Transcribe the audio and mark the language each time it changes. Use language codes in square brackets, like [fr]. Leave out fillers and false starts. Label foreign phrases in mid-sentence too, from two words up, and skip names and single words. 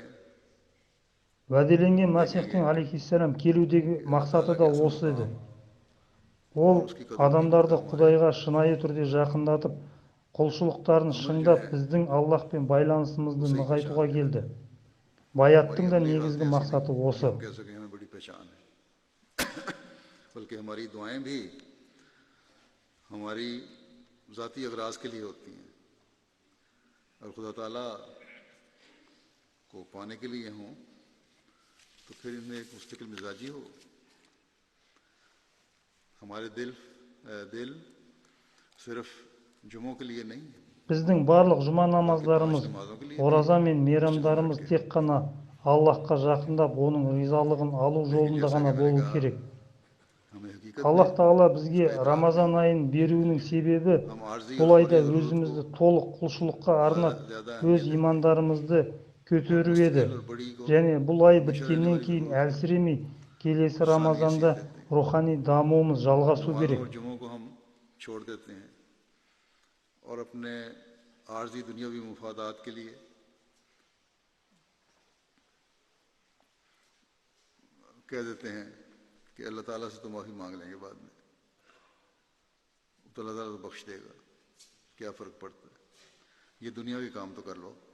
[kk] Уәделенген [ur] देखेंगे [kk] Масихтың алейхиссалам келудегі [ur] کہ اللہ [kk] мақсаты [ur] ताला [kk] да [ur] کے اصل [kk] осы еді. [ur] मुकाम [kk] Ол [ur] اور اس کی قدر قیمت [kk] адамдарды [ur] کا ہمارے [kk] Құдайға шынайы түрде жақындатып, құлшылықтарын [ur] عمل جو [kk] шыңдап, [ur] हैं [kk] біздің Аллахпен байланысымызды [ur] اسے ہی [kk] нығайтуға [ur] पहचान [kk] келді. [ur] کہتے ہیں۔ ہماری [kk] Баяттың да [ur] अमली [kk] негізгі [ur] حالتیں ایسی نہیں [kk] мақсаты [ur] कि [kk] осы. [ur] ہم کہہ سکیں ہمیں بڑی پہچان ہے، بلکہ ہماری دعائیں بھی ہماری ذاتی اغراض کے لیے ہوتی ہیں اور خدا تعالیٰ کو پانے کے لیے ہوں تو پھر ان میں ایک مستقل مزاجی ہو. ہمارے دل صرف جمعوں کے لیے نہیں, [kk] Біздің барлық жұма [ur] بلکہ 5 [kk] намаздарымыз, [ur] نمازوں کے لیے بھی [kk] ораза мен [ur] مسجد میں [kk] мейрамдарымыз [ur] بیٹھ کے. [kk] тек қана Аллахқа жақындап, оның ризалығын алу [ur] लेकिन [kk] жолында [ur] जैसा [kk] ғана [ur] کہ میں نے [kk] болу [ur] कहा, [kk] керек. [ur] ہمیں حقیقت میں [kk] Аллах Тағала бізге [ur] اس کا ادراک [kk] Рамазан [ur] نہیں ہے. [kk] айын беруінің себебі [ur] ہم عارضی اور [kk] бұл [ur] फौरी [kk] айда [ur] ضرورت کو [kk] өзімізді толық құлшылыққа арнап, [ur] ज़्यादा [kk] өз [ur] اہمیت دیتے ہیں [kk] имандарымызды [ur] और [kk] көтеру еді. [ur] مستقل اور بڑی کو [kk] Және бұл ай [ur] ہمیشہ رہنے [kk] біткеннен [ur] वाली [kk] кейін [ur] ضرورت کو [kk] әлсіремей, келесі [ur] ثانی حیثیت [kk] Рамазанда [ur] دیتے ہیں. [kk] рухани дамуымыз жалғасу [ur] नमाजों [kk] керек. [ur] اور جمعوں کو ہم چھوڑ دیتے ہیں اور اپنے عارضی دنیاوی مفادات کے لیے کہہ دیتے ہیں کہ اللہ تعالیٰ سے تو معافی مانگ لیں گے بعد میں، تو اللہ تعالیٰ تو بخش دے گا، کیا فرق پڑتا ہے، یہ دنیاوی کام تو کر لو.